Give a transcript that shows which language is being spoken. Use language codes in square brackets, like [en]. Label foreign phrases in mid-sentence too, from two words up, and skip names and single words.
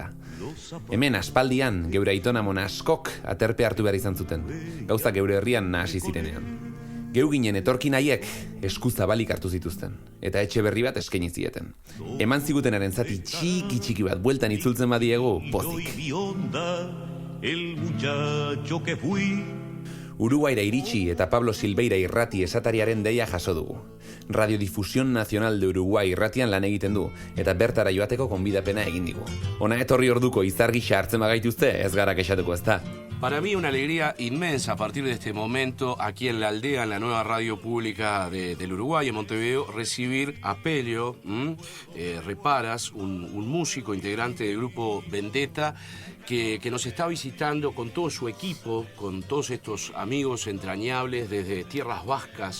[eu] Hemen aspaldian geure aitona mona askok aterpe hartu behar izan zuten, gauza geure herrian nahasi zirenean. Geu ginen etorkin haiek eskuzabalik hartu zituzten, eta etxe berri bat eskaini zieten. Eman zigutenaren zati txiki bat bueltan itzultzen badiegu pozik. [es] El muchacho que fui. [eu] Uruguaira iritsi eta Pablo Silveira irrati esatariaren deia jaso dugu. Radiodifusión Nacional de Uruguay irratian lan egiten du, eta bertara joateko gonbidapena egin digu. Ona etorri orduko izar gisa hartzen bagaituzte, ez gara kexatuko ezta. [es] Para mí una alegría inmensa a partir de este momento aquí en La Aldea, en la nueva radio pública del Uruguay, en Montevideo, recibir a Pello Reparaz, un músico integrante del grupo Vendetta, que nos está visitando con todo su equipo, con todos estos amigos entrañables desde tierras vascas.